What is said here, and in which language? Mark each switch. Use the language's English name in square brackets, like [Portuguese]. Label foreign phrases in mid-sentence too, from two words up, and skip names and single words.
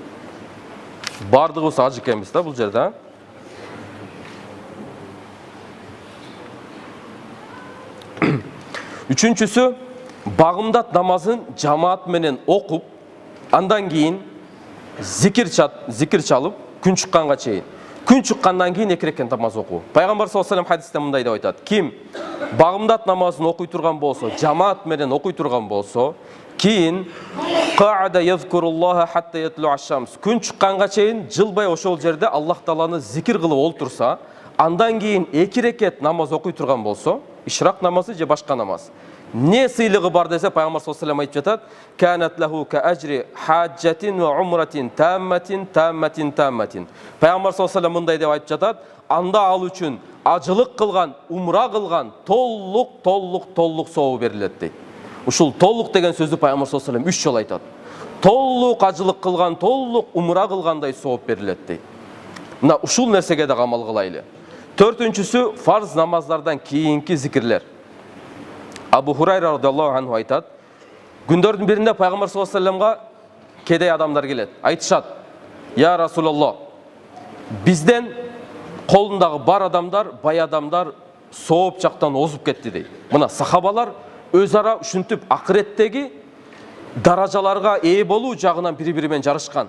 [Kyrgyz] Бардыгыбыз ажы экенбиз да бул жерде. Үчүнчүсү, багымдат намазын жамаат менен окуп, андан кийин зикир чалып, күн чыкканга чейин. Күн чыккандан кийин 2 рекат намаз окуу. Пайгамбар [Arabic] صلى الله عليه وسلم [Kyrgyz] хадисте мындай деп айтат: Ким багымдат намазын окуй турган болсо, жамаат менен окуй турган болсо, кийин [Arabic] قعد يذكر الله حتى تطلع الشمس. [Kyrgyz] Күн чыкканга чейин жылбай ошол жерде Аллах Тааланы зикир кылып олтурса, андан кийин 2 рекат намаз окуй турган болсо, ишрак намазы же башка намаз. Не сыйлыгы бар десе, пайгамбар [Arabic] صلى الله عليه وسلم [Kyrgyz] айтып жатат: [Arabic] "كانت له كأجر حجة وعمرة تامة تامة تامة". [Kyrgyz] Пайгамбар [Arabic] صلى الله عليه وسلم [Kyrgyz] мындай деп айтып жатат: "Анда ал үчүн ажылык кылган, умра кылган толлук сообу берилет" дейт. Ушул толлук деген сөздү пайгамбар [Arabic] صلى الله عليه وسلم [Kyrgyz] 3 жолу айтат. Толлук ажылык кылган, толлук умра кылгандай сооп берилет дейт. Мына ушул нерсеге да амал кылайлы. Төртүнчүсү фарз намаздардан кийинки зикирлер. Абу Хурайра [Arabic] رضي الله عنه [Kyrgyz] айтат: күндөрдүн биринде пайгамбар [Arabic] صلى الله عليه وسلم-га [Kyrgyz] кедей адамдар келет. Айтышат: [Arabic] "يا رسول الله, [Kyrgyz] бизден колундагы бар адамдар, бай адамдар сооп жактан озуп кетти" дейт. Мына сахабалар өз ара ушинтип акыреттеги даражаларга ээ болуу жагынан бири-бири менен жарышкан.